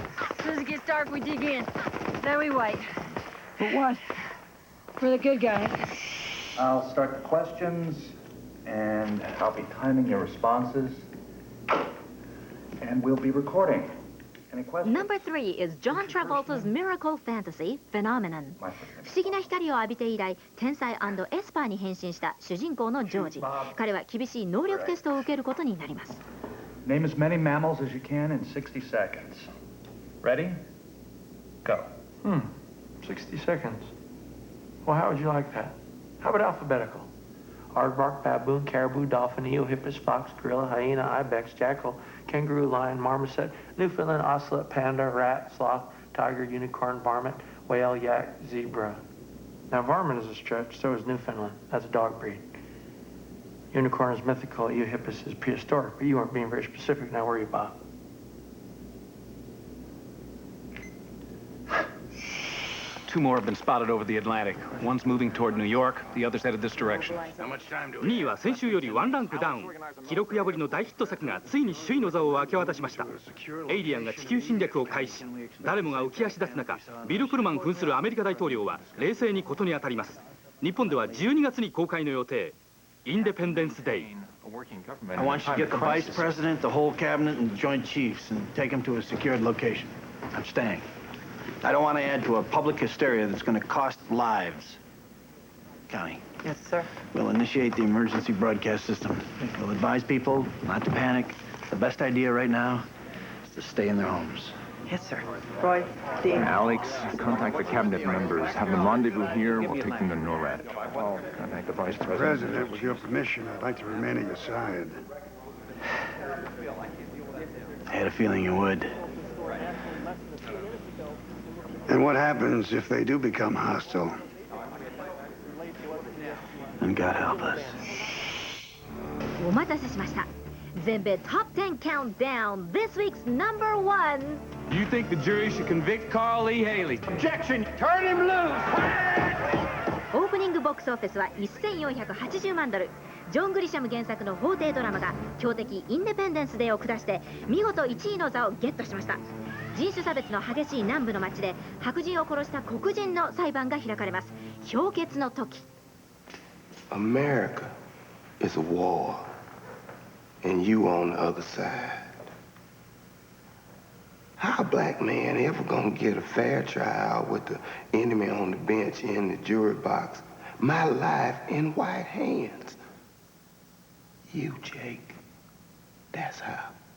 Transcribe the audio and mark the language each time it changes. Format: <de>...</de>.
<en>As soon as it gets dark, we dig in. Then we wait. For what? For the good guys. I'll start the questions, and I'll be timing your responses, and we'll be recording. Any questions? Number 3 is John Travolta's miracle fantasy, Phenomenon.</en> <ja>不思議な光を浴びて以来、天才&エスパーに変身した主人公のジョージ。彼は厳しい能力テストを受けることになります。</ja> <en>Name as many mammals as you can in 60 seconds. Ready? Go. 60 seconds. Well, how would you like that? How about alphabetical? Aardvark, baboon, caribou, dolphin, eel, hippus, fox, gorilla, hyena, ibex, jackal, kangaroo, lion, marmoset, Newfoundland, ocelot, panda, rat, sloth, tiger, unicorn, varmint, whale, yak, zebra. Now, varmint is a stretch, so is Newfoundland. That's a dog breed. Unicorn is mythical, eohippus is prehistoric, but you weren't being very specific. Now, were you, Bob? Two more have been spotted over the Atlantic. One's moving toward New York, the other's headed this direction.</en> <ja>2位は先週より1ランクダウン。記録破りの大ヒット作がついに首位の座を明け渡しました。エイリアンが地球侵略を開始。誰もが浮き足立つ中、ビル・プルマン扮するアメリカ大統領は冷静に事に当たります。日本では12月に公開の予定。インデペンデンス・デイ。</ja> <en>I want you to get the vice president, the whole cabinet, and the joint chiefs and take them to a secured location. I'm staying. I don't want to add to a public hysteria that's going to cost lives. Connie. Yes, sir. We'll initiate the emergency broadcast system. We'll advise people not to panic. The best idea right now is to stay in their homes. Yes, sir. Roy, Dean. Alex, contact the cabinet members. Have them rendezvous here. We'll take them to NORAD. Contact the vice president. President, with your permission, I'd like to remain at your side. I had a feeling you would. And what happens if they do become hostile? And God help us.</en> <ja>お待たせしました。</ja> <en>全米 Top 10 Countdown This week's number one. You think the jury should convict Carl E. Haley? Objection! Turn him loose!</en> <ja>オープニングボックスオフィスは1480万ドル。ジョン・グリシャム原作の法廷ドラマが強敵インデペンデンス・デーを下して見事1位の座をゲットしました。人種差別の激しい南部の町で白人を殺した黒人の裁判が開かれます。評決の時。</ja> <en>America is a war, and you on the other side. How a black man ever gonna get a fair trial with the enemy on the bench in the jury box? My life in white hands. You, Jake, that's how.</en>